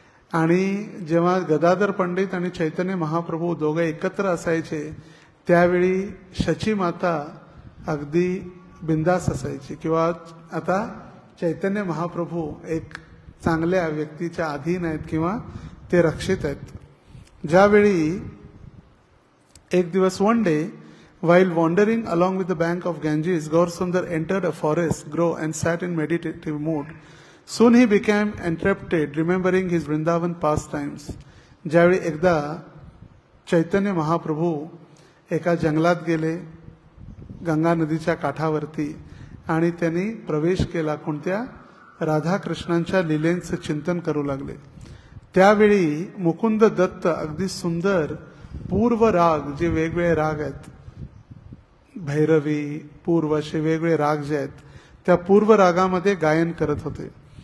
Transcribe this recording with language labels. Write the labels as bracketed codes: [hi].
[mr] आणि जेव्हा गदाधर पंडित आणि चैतन्य महाप्रभू दोघं एकत्र असायचे त्यावेळी शची माता अगदी बिंदास असायची, किंवा आता चैतन्य महाप्रभू एक चांगल्या व्यक्तीच्या अधीन आहेत किंवा ते रक्षित आहेत. ज्यावेळी एक दिवस [en] One day while wandering along with the bank of Ganges, Gaursundar entered a forest grove and sat in meditative mood. Soon he became entrapted, remembering his Vrindavan pastimes. [mr] ज्यावेळी एकदा चैतन्य महाप्रभू एका जंगलात गेले गंगा नदीच्या काठावरती आणि त्यांनी प्रवेश केला. कोणत्या? राधाकृष्णांच्या लीलेंचं चिंतन करू लागले. त्यावेळी मुकुंद दत्त अगदी सुंदर पूर्व राग, जे वेगवेगळे राग आहेत, भैरवी, पूर्व असे वेगवेगळे राग जे आहेत त्या पूर्व रागामध्ये गायन करत होते.